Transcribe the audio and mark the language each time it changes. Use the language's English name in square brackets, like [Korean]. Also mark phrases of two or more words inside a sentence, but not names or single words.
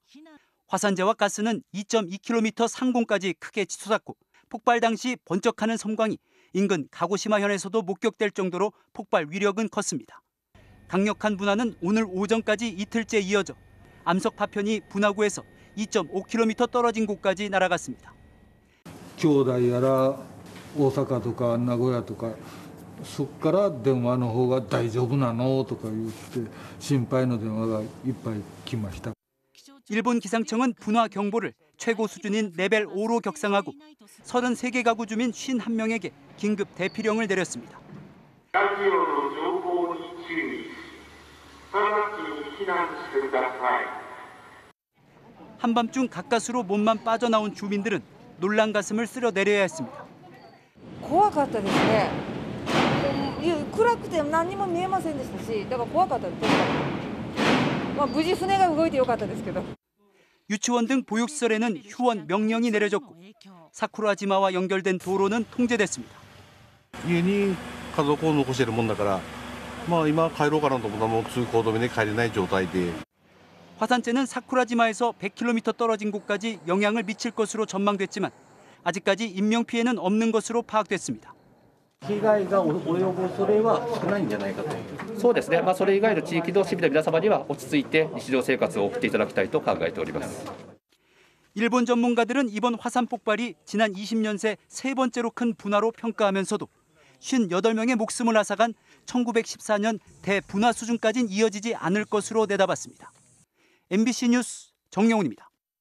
[Korean] 화산재와 가스는 2.2km 상공까지 크게 치솟았고 폭발 당시 번쩍하는 섬광이 인근 가고시마현에서도 목격될 정도로 폭발 위력은 컸습니다. 강력한 분화는 오늘 오전까지 이틀째 이어져 암석 파편이 분화구에서 2.5km 떨어진 곳까지 날아갔습니다. [Japanese] 兄弟やら大阪とか名古屋とかそこから電話の方が大丈夫なのとか言って心配の電話がいっぱい来ました。 [Korean] 일본 기상청은 분화 경보를 최고 수준인 레벨 5로 격상하고 33개 가구 주민 51명에게 긴급 대피령을 내렸습니다. 한밤중 가까스로 몸만 빠져나온 주민들은 놀란 가슴을 쓸어내려야 했습니다. [Japanese] 怖かったですね。暗くて何も見えませんでしたし、だから怖かったです。無事船が動いてよかったですけど。 [Korean] 유치원 등 보육시설에는 휴원 명령이 내려졌고 사쿠라지마와 연결된 도로는 통제됐습니다. [Japanese] 家に家族を残しているもんだから、今帰ろうかなと思ったらもう通行止めで帰れない状態で。 [Korean] 화산재는 사쿠라지마에서 100km 떨어진 곳까지 영향을 미칠 것으로 전망됐지만 아직까지 인명피해는 없는 것으로 파악됐습니다. [Japanese] 被害が及ぶ恐れは少ないんじゃないかと。そうですね。それ以外の地域の市民の皆様には落ち着いて日常生活を送っていただきたいと考えております。 [Korean] 일본 전문가들은 이번 화산 폭발이 지난 20년 새 세 번째로 큰 분화로 평가하면서도 58명의 목숨을 앗아간 1914년 대분화 수준까지는 이어지지 않을 것으로 내다봤습니다. MBC 뉴스 정영훈입니다.